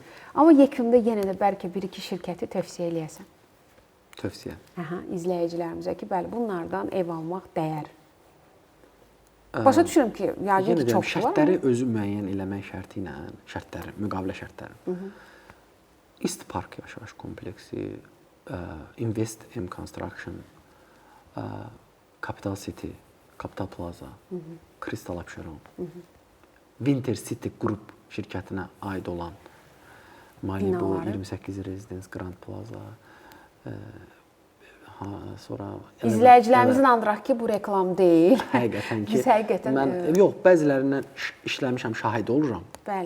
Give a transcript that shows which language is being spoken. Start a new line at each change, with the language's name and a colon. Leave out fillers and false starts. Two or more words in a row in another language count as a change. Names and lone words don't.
Azerbaijani: Amma yekunda yenə də bəlkə bir-iki şirkəti tövsiyə eləyəsən. Tövsiyə. İzləyicilərimizə ki, bəli, bunlardan ev almaq dəyər. Başa düşürəm ki, yəqin ki, çox var. Şərtləri özü müəyyən eləmək şərti ilə, şərtləri, müqavilə şərtləri. East Park yaşayış kompleksi, Invest M Construction, Capital City, Capital Plaza, Crystal Abşeron, Winter City Group şirkətinə aid olan Malibu 28 Residence Grand Plaza, sonra İzləyicilərimizin inandıraq ki, bu reklam deyil. Həqiqətən ki, biz həqiqətən yox, bəzilərindən işləmişəm, şahid oluram. Bəli.